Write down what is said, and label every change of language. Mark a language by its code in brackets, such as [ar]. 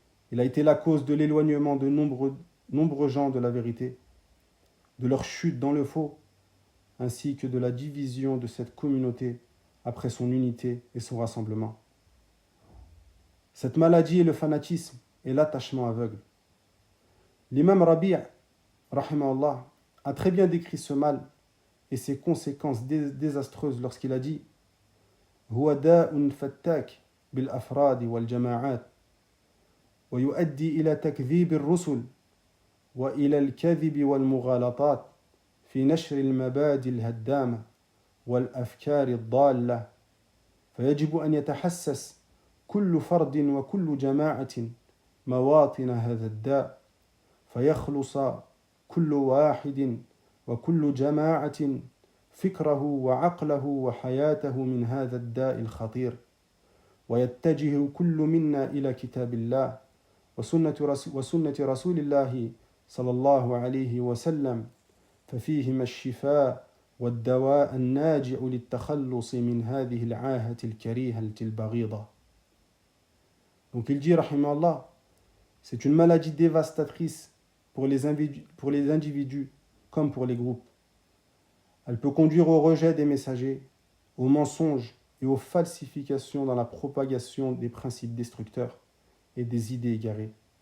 [fr] Il a été la cause de l'éloignement de nombreux gens de la vérité, de leur chute dans le faux, ainsi que de la division de cette communauté après son unité et son rassemblement. Cette maladie est le fanatisme et l'attachement aveugle. L'imam Rabi', rahimahullah, a très bien décrit ce mal et ses conséquences désastreuses lorsqu'il a dit [ar] هو داء فتاك بالأفراد والجماعات ويؤدي إلى تكذيب الرسل وإلى الكذب والمغالطات في نشر المبادئ الهدامة والأفكار الضالة فيجب أن يتحسس كل فرد وكل جماعة مواطن هذا الداء فيخلص كل واحد وكل جماعة فكره وعقله وحياته من هذا الداء الخطير ويتجه كل منا إلى كتاب الله وسنة رسول الله صلى الله عليه وسلم ففيهما الشفاء والدواء الناجع للتخلص من هذه العاهة الكريهة البغيضة. [fr] Donc il dit, rahimahullah, c'est une maladie dévastatrice pour les individus comme pour les groupes. Elle peut conduire au rejet des messagers, aux mensonges et aux falsifications dans la propagation des principes destructeurs et des idées égarées.